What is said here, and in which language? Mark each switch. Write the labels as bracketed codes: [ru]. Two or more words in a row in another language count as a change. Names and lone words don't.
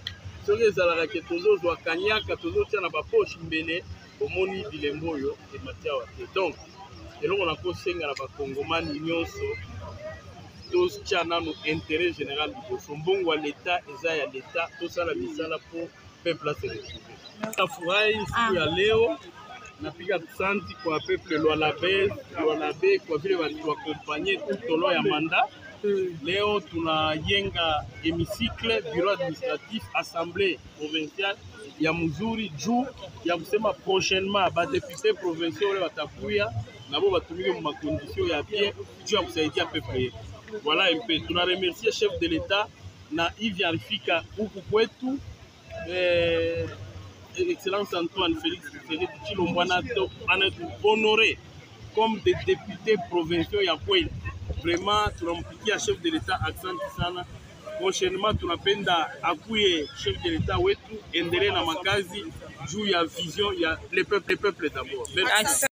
[ln] Soki ezalaka ke tozozwa kanyaka tozotia na bapoche mbele bomoni bilembo oyo ematia awa te. Donc eloko nakosenga na bakongomani nyonso totia nano [fr] intérêt général [ln] liboso. Mbongo ya l'État eza ya l'État tosala misala po [fr] peuple se retrouver. [sw] Nafurahi siku ya leo napiga santi kwa peuple Lualabe kwa vile walituakompanye [fr] tout au long [sw] ya mandat. Leo tunayenga hémicycle, bureau administratif, [fr] assemblée provinciale [sw] ya mzuri juu ya kusema prochainement ba [fr] député provinciaux [sw] wale watakuya nabo batumike mu condition ya bien juu ya kusaidia peuple yetu. [fr] Voilà un peu. [sw] Tuna remercier [fr] chef de l'État [sw] na hivi alifika huku kwetu. [fr] Excellence Antoine Félix Tshilombo honoré comme des députés provinciaux [sw] ya kweli. Vraiment tunampikia [fr] chef de l'État [sw] accent sana. Prochainement tunapenda akuye [fr] chef de l'État [sw] wetu endelee na makazi juu ya vision ya [fr] le peuple d'abord. Merci.